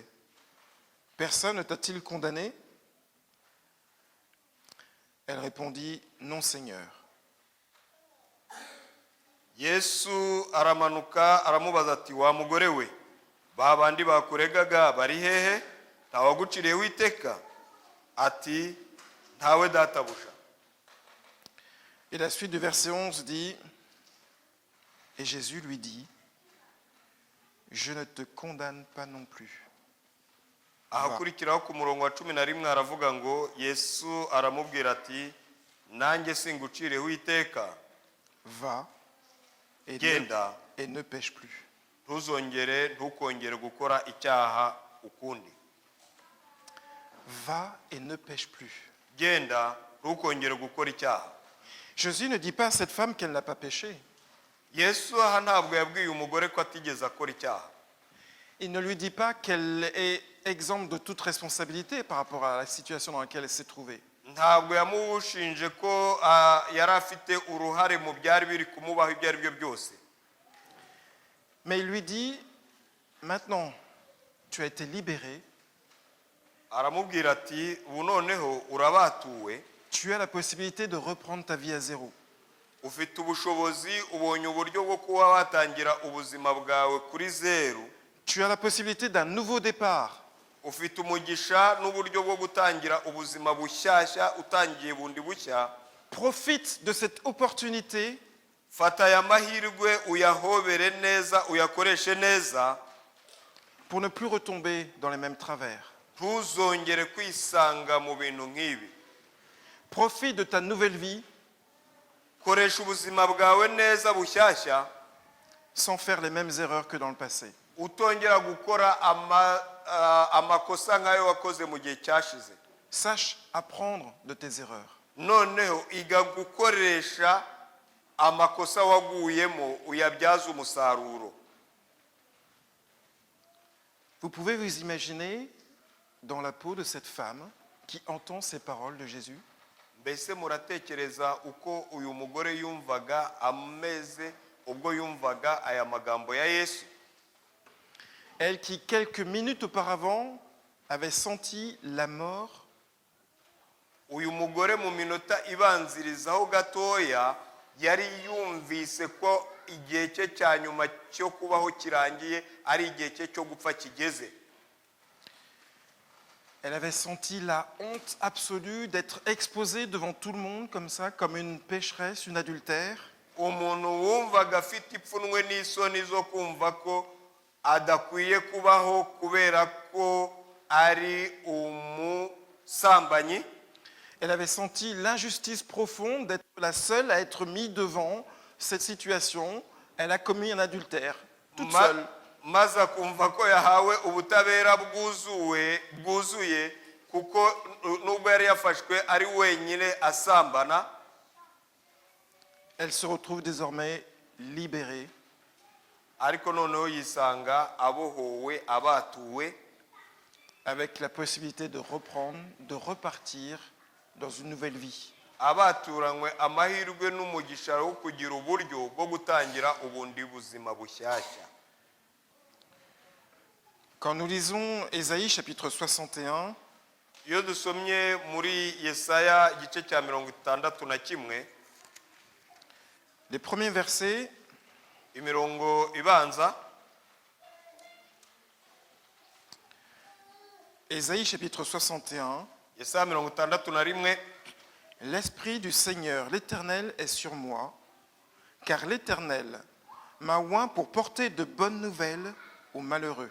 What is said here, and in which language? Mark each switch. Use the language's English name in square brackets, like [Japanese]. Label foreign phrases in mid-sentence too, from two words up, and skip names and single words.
[French] Personne ne t'a-t-il condamné ?» Elle répondit, « Non, Seigneur. » [Kinyarwanda] Yesu aramanuka aramubaza ati wa mugore we ba bandi bakuregaga bari hehe ntawaguciriyeho iteka? Ati ntawe databusha. [French] Et la suite du verset 11 dit, et Jésus lui dit, « Je ne te condamne pas non plus. » [Kinyarwanda] ahakurikiraho ku murongo wa 11 aravuga ngo Yesu aramubwira ati nanjye singucireho iteka. [French] Va et [Kinyarwanda] Genda [French] ne pêche plus. [Kinyarwanda] ntukongere gukora icyaha ukundi. [French] Va et ne pêche plus. [Kinyarwanda] Genda ntukongere gukora icyaha. [French] Jésus ne dit pas à cette femme qu'elle n'a pas péché. [Kinyarwanda] Yesu aha ntabwo yabwiye umugore ko atigeze akora icyaha. [French] Il ne lui dit pas qu'elle est exempte de toute responsabilité par rapport à la situation dans laquelle elle s'est trouvée. [Kinyarwanda] ntabwo yamushinje ko yari afite uruhare mu byari biri kumubaho ibyo ari byo byose. [French] Mais il lui dit, maintenant, tu as été libéré, [Kinyarwanda] aramubwira ati ubu noneho urabatuwe [French] tu as la possibilité de reprendre ta vie à zéro. [Kinyarwanda] ufite ubushobozi ubonye uburyo bwo kuba watangira ubuzima bwawe kuri zeru [French] Tu as la possibilité d'un nouveau départ. [Kinyarwanda] ufite umugisha n'uburyo bwo gutangira ubuzima bushyashya utangiye bundi bushya. [French] Profite de cette opportunité [Kinyarwanda] Fata aya mahirwe uyahobere neza uyakoreshe neza [French] pour ne plus retomber dans les mêmes travers. [Kinyarwanda] ntuzongere kwisanga mu bintu nk'ibi. [French] Profite de ta nouvelle vie [Kinyarwanda] Koresha ubuzima bwawe neza bushyashya [French] sans faire les mêmes erreurs que dans le passé. [Kinyarwanda] utongera gukora amakosa nk'ayo wakoze mu gihe cyashize. [French] Sache apprendre de tes erreurs. [Kinyarwanda] Noneho iga gukoresha amakosa waguyemo uyabyaza umusaruro. [French] Vous pouvez vous imaginer dans la peau de cette femme qui entend ces paroles de Jésus. [Kinyarwanda] Mbese muratekereza uko uyu mugore yumvaga ameze ubwo yumvaga aya magambo ya Yesu? [French] Elle qui, quelques minutes auparavant, avait senti la mort, [Kinyarwanda] Uyu mugore mu minota ibanzirizaho gatoya yari yumvise ko igihe cye cya nyuma cyo kubaho kirangiye ari igihe cye cyo gupfa kigeze. [French] elle avait senti la honte absolue d'être exposée devant tout le monde comme ça, comme une pécheresse, une adultère. [Kinyarwanda] Umuntu wumvaga afite ipfunwe n'isoni zo kumva ko adakwiye kubaho kubera ko ari umusambanyi. [French] Elle avait senti l'injustice profonde d'être la seule à être mise devant cette situation. Elle a commis un adultère, toute seule. [Kinyarwanda] Maze akumva ko yahawe ubutabera bwuzuye kuko nubwo yari yafashwe ari wenyine asambana. [French] Elle se retrouve désormais libérée. [Kinyarwanda] Ariko noneho yisanga abohowe abatuwe [French] avec la possibilité de reprendre, de repartir dans une nouvelle vie. [Kinyarwanda] abaturanywe amahirwe n'umugisha wo kugira uburyo bwo gutangira ubundi buzima bushyashya. [French] Quand nous lisons Ésaïe chapitre 61, [Kinyarwanda] Iyo dusomye muri Yesaya igice cya 61 [French] les premiers versets, [Kinyarwanda] imirongo ibanza, [French] Ésaïe chapitre 61, [Kinyarwanda] Yesaya 61, [French] l'Esprit du Seigneur, l'Éternel est sur moi, car l'Éternel m'a oint pour porter de bonnes nouvelles aux malheureux.